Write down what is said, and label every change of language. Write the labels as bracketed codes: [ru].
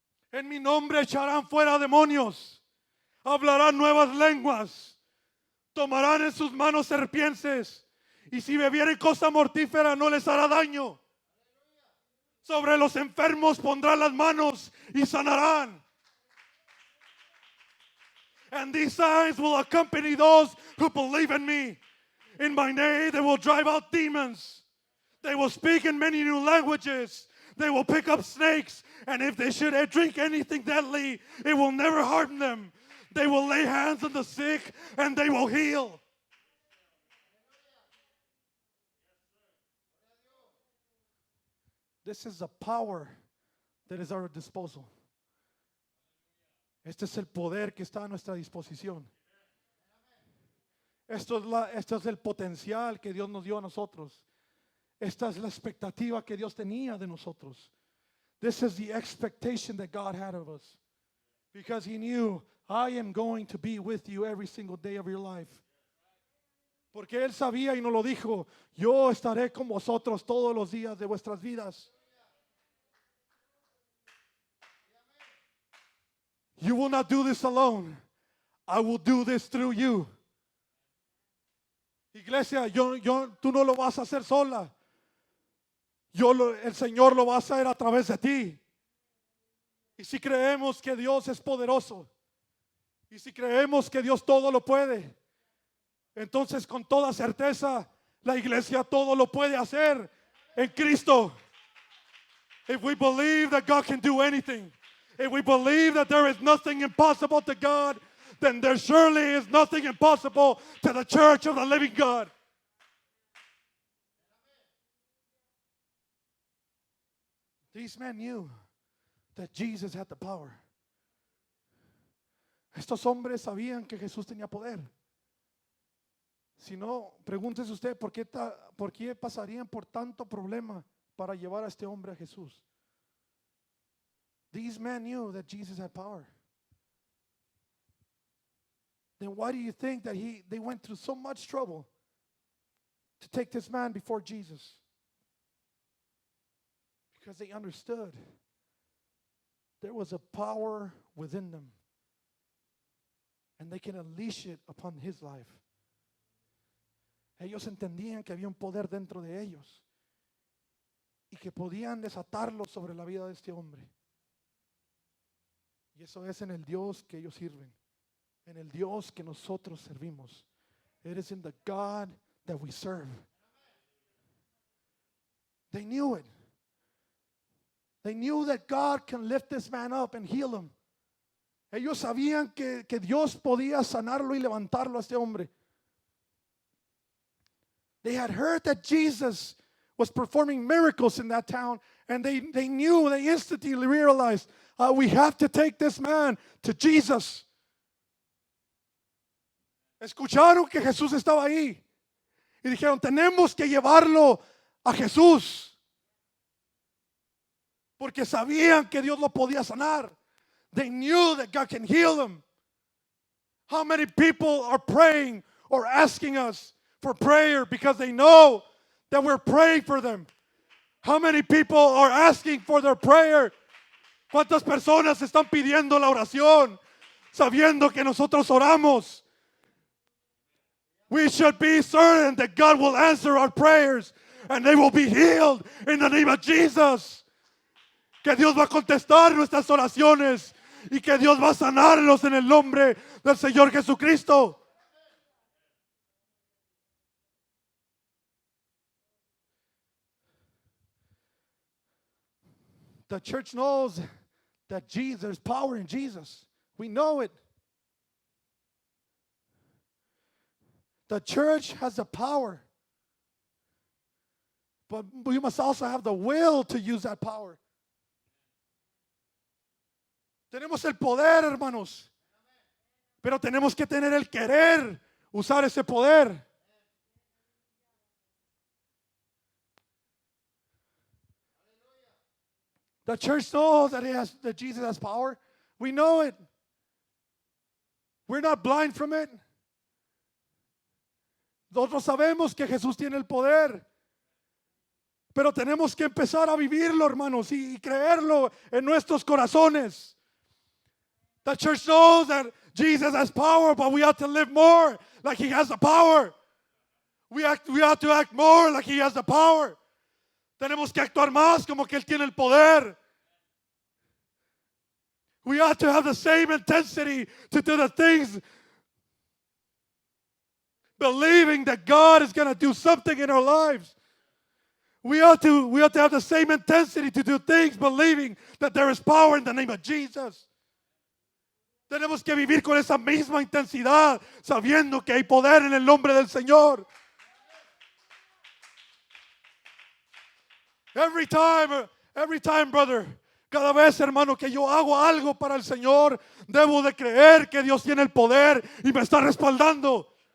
[es] En mi nombre echarán fuera demonios, hablarán nuevas lenguas, tomarán en sus manos serpientes, y si bebieren cosa mortífera no les hará daño. Sobre los enfermos pondrán las manos y sanarán. [en] And these signs will accompany those who believe in me. In my name they will drive out demons. They will speak in many new languages. They will pick up snakes. And if they should drink anything deadly, it will never harm them. They will lay hands on the sick and they will heal. This is the power that is at our disposal. [es] Este es el poder que está a nuestra disposición. Esto es el potencial que Dios nos dio a nosotros. Esta es la expectativa que Dios tenía de nosotros. [en] This is the expectation that God had of us. Because He knew, I am going to be with you every single day of your life. [es] Porque Él sabía y nos lo dijo, yo estaré con vosotros todos los días de vuestras vidas. [en] You will not do this alone. I will do this through you. [es] Iglesia, tú no lo vas a hacer sola. El Señor lo va a hacer a través de ti. Y si creemos que Dios es poderoso, y si creemos que Dios todo lo puede, entonces con toda certeza la iglesia todo lo puede hacer en Cristo. [en] If we believe that God can do anything, if we believe that there is nothing impossible to God, then there surely is nothing impossible to the church of the living God. These men knew that Jesus had the power. [es] Estos hombres sabían que Jesús tenía poder. Si no, pregúntese usted por qué pasarían por tanto problema para llevar a este hombre a Jesús. [en] These men knew that Jesus had power. Then why do you think that they went through so much trouble to take this man before Jesus? Because they understood there was a power within them, and they can unleash it upon his life. [es] Ellos entendían que había un poder dentro de ellos y que podían desatarlo sobre la vida de este hombre. Y eso es en el Dios que ellos sirven, en el Dios que nosotros servimos. [en] It is in the God that we serve. They knew it. They knew that God can lift this man up and heal him. [es] Ellos sabían que Dios podía sanarlo y levantarlo a este hombre. [en] They had heard that Jesus was performing miracles in that town, and they instantly realized, we have to take this man to Jesus. [es] Escucharon que Jesús estaba ahí y dijeron, tenemos que llevarlo a Jesús. Porque sabían que Dios lo podía sanar. [en] They knew that God can heal them. How many people are praying or asking us for prayer because they know that we're praying for them? How many people are asking for their prayer? [es] ¿Cuántas personas están pidiendo la oración sabiendo que nosotros oramos? [en] We should be certain that God will answer our prayers and they will be healed in the name of Jesus. [es] Que Dios va a contestar nuestras oraciones y que Dios va a sanarlos en el nombre del Señor Jesucristo. [en] The church knows that there's power in Jesus. We know it. The church has the power, but we must also have the will to use that power. [es] Tenemos el poder, hermanos, pero tenemos que tener el querer usar ese poder. [en] The church knows that Jesus has power. We know it. We're not blind from it. [es] Nosotros sabemos que Jesús tiene el poder, pero tenemos que empezar a vivirlo, hermanos, y creerlo en nuestros corazones. [en] The church knows that Jesus has power, but we have to live more like he has the power. We have to act more like he has the power. [es] Tenemos que actuar más como que él tiene el poder. [en] We have to have the same intensity to do the things, believing that God is going to do something in our lives. We have to have the same intensity to do things, believing that there is power in the name of Jesus. [es] Tenemos que vivir con esa misma intensidad, sabiendo que hay poder en el nombre del Señor. [en] Every time, brother, [es] cada vez, hermano, que yo hago algo para el Señor, debo de creer que Dios tiene el poder y me está respaldando.